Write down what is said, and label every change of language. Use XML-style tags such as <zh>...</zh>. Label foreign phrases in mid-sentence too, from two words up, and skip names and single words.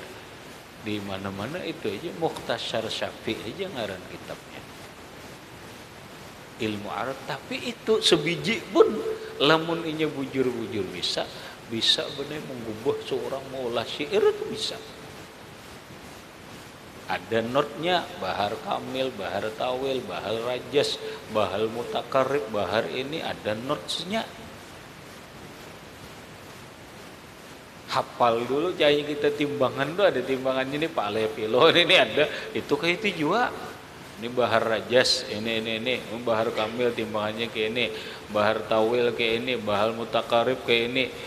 <id>Di mana-mana itu aja Mukhtasar Syafi'i aja ngaran kitabnya. Ilmu Arab, tapi itu sebiji pun</id> <bjn>lamun inya bujur-bujur</bjn> <id>bisa benar mengubah seorang maulah syair itu bisa. Ada notnya, bahar kamil, bahar tawil, bahar rajas, bahar mutakarrib, bahar ini ada notnya. Hafal dulu, jangan kita timbangan tuh ada timbangannya nih Pak Lepilo ini ada, itu kayak itu juga. Ini bahar rajas, ini, bahar kamil timbangannya kayak ini, bahar tawil kayak ini, bahar mutakarrib kayak ini.</id>